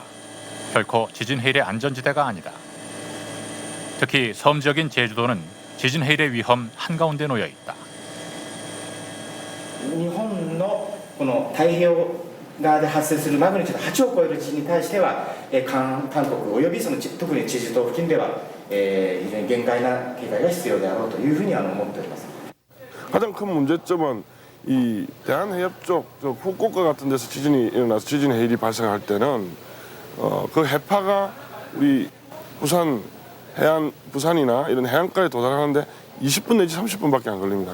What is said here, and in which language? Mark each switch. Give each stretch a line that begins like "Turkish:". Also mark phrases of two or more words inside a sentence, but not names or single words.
Korean: 결코 지진 해일의 안전지대가 아니다. 특히 섬 지역인 제주도는 지진 해일의 위험 한가운데 놓여 있다.
Japanese: 日本のこの太平洋側で発生するマグニチュード8を超える地震に対しては、韓国および特にチェジュ島付近では、非常に厳戒な警戒が必要であろうというふうに思っております。
Korean: 가장 큰 문제점은 이 대한해협 쪽 후쿠오카 같은 데서 지진이 일어나서 지진 해일이 발생할 때는 그 해파가 우리 부산이나 이런 해안가에 도달하는데 20분 내지 30분밖에 안 걸립니다.